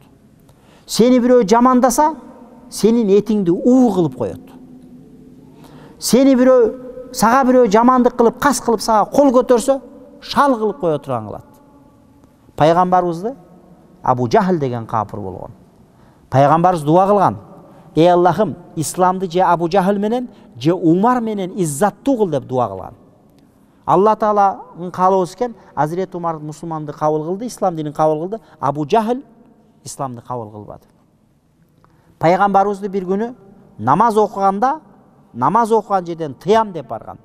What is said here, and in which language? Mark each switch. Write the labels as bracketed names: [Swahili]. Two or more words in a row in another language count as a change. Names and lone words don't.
[Kyrgyz] Сени бирөө жамандаса, сенин этиңди уу кылып коет. Сени бирөө, сага бирөө жамандык кылып, кас кылып сага кол көтөрсө, шал кылып кое турган кылат. Пайгамбарыбызды Абу Жахл деген капыр болгон. Пайгамбарыбыз дуа кылган. Эй Аллахым, Исламды же Абу Жахл менен, же Умар менен izzаттуу кыл деп дуа кылган. Алла Тааланын каалоосу экен, Азирет Умар мусулманды кабыл кылды, ислам динин кабыл кылды, Абу Жахл исламды кабыл кылбады. Пайгамбарыбызды бир күнү намаз окуган жерден тыям деп барган.